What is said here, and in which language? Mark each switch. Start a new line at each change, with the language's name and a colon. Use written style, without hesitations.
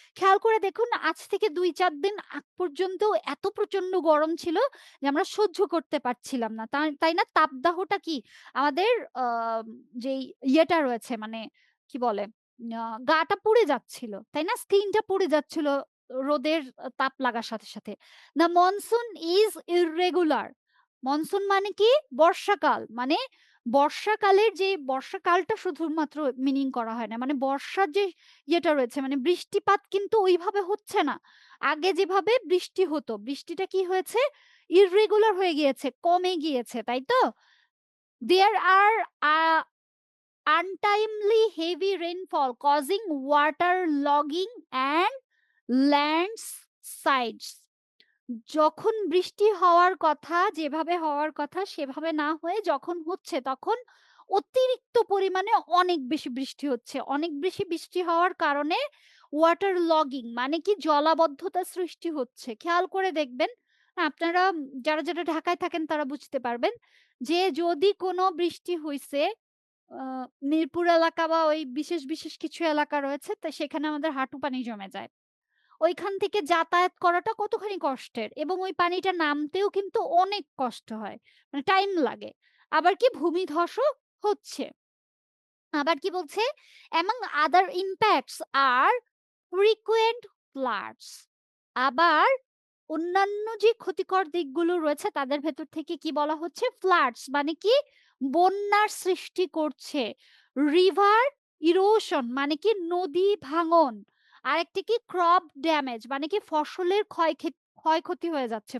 Bangla: খেয়াল করে দেখুন আজ থেকে ২-৪ দিন আগ পর্যন্ত এত প্রচন্ড গরম ছিল যে আমরা সহ্য করতে পারছিলাম না। তাই না? তাপদাহটা কি আমাদের আ যেই ইয়েটা রয়েছে মানে কি বলে? আ গাটা পুড়ে যাচ্ছিল। তাই না? স্কিনটা পুড়ে যাচ্ছিল রোদের তাপ লাগার সাথে।
English: The monsoon is irregular.
Bangla: Monsoon মানে কি? বর্ষাকাল। মানে বর্ষাকালের যে বর্ষাকালটা শুধুমাত্র মিনিং করা হয় না। মানে বর্ষার যে ইয়েটা রয়েছে মানে বৃষ্টিপাত কিন্তু ওইভাবে হচ্ছে না। আগে যেভাবে বৃষ্টি হতো, বৃষ্টিটা কি হয়েছে? ইররেগুলার হয়ে গিয়েছে, কমে গিয়েছে, তাই তো?
English: There are untimely heavy rainfall causing waterlogging and landslides.
Bangla: যখন বৃষ্টি হওয়ার কথা, যেভাবে হওয়ার কথা সেভাবে না হয়ে যখন হচ্ছে তখন অতিরিক্ত পরিমাণে অনেক বেশি বৃষ্টি হচ্ছে। অনেক বেশি বৃষ্টি হওয়ার কারণে ওয়াটার লগিং মানে কি জলাবদ্ধতা সৃষ্টি হচ্ছে। খেয়াল করে দেখবেন আপনারা যারা ঢাকায় থাকেন তারা বুঝতে পারবেন যে যদি কোনো বৃষ্টি হইছে আ মিরপুর এলাকা বা ওই বিশেষ কিছু এলাকা রয়েছে তো সেখানে আমাদের হাঁটু পানি জমে যায়। ওইখান থেকে যাতায়াত করাটা কতখানি কষ্টের এবং ওই পানিটা নামতেও কিন্তু অনেক কষ্ট হয়। মানে টাইম লাগে। আবার কি ভূমিধসও হচ্ছে। আবার কি বলছে?
English: among other impacts are frequent floods.
Bangla: আবার অন্যান্য যে ক্ষতিকর দিকগুলো রয়েছে তাদের ভেতর থেকে কি বলা হচ্ছে? ফ্লাডস মানে কি? বন্যার সৃষ্টি করছে। রিভার ইরোশন মানে কি? নদী ভাঙন। আরেকটি কি? ক্রপ ড্যামেজ মানে কি? ফসলের ক্ষয়ক্ষতি হয়ে যাচ্ছে।